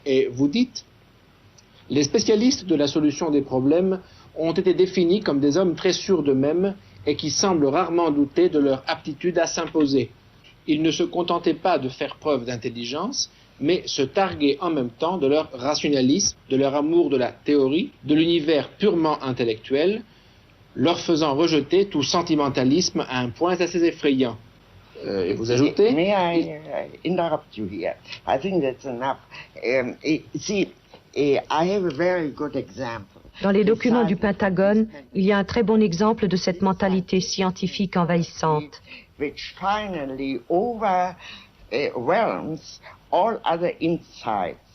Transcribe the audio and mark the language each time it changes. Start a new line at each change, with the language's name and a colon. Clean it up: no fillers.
French: Et vous dites, les spécialistes de la solution des problèmes ont été définis comme des hommes très sûrs d'eux-mêmes et qui semblent rarement douter de leur aptitude à s'imposer. Ils ne se contentaient pas de faire preuve d'intelligence, mais se targuaient en même temps de leur rationalisme, de leur amour de la théorie, de l'univers purement intellectuel, leur faisant rejeter tout sentimentalisme à un point assez effrayant. Et vous ajoutez...
English: May I interrupt you here? I think that's enough. See, I have a very good example.
French: Dans les documents du Pentagone, il y a un très bon exemple de cette mentalité scientifique envahissante.
English: Which finally overwhelms all other insights.